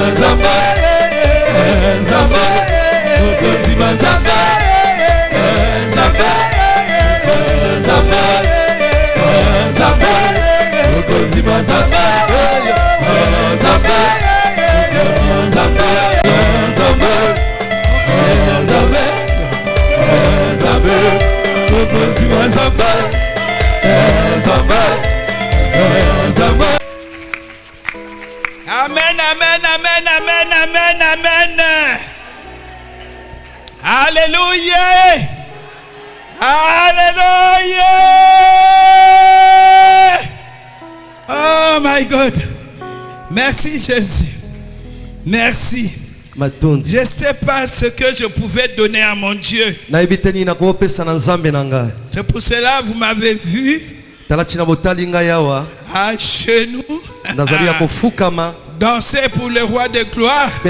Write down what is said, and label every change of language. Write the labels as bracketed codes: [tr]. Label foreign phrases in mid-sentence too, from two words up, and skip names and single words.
[ln] Nzambe, Nzambe, Mokonzi Nzambe, Nzambe, Nzambe, Nzambe, Mokonzi Nzambe, Nzambe, Nzambe, Nzambe, Nzambe, Nzambe, Mokonzi Nzambe, Nzambe, Nzambe. Amen, amen, amen, amen, amen, amen. Alléluia. Alléluia. [en] Oh my God. [fr] Merci Jésus. Merci. Je ne sais pas ce que je pouvais donner à mon Dieu. C'est pour cela vous m'avez vu à genoux. Danser pour le roi de gloire.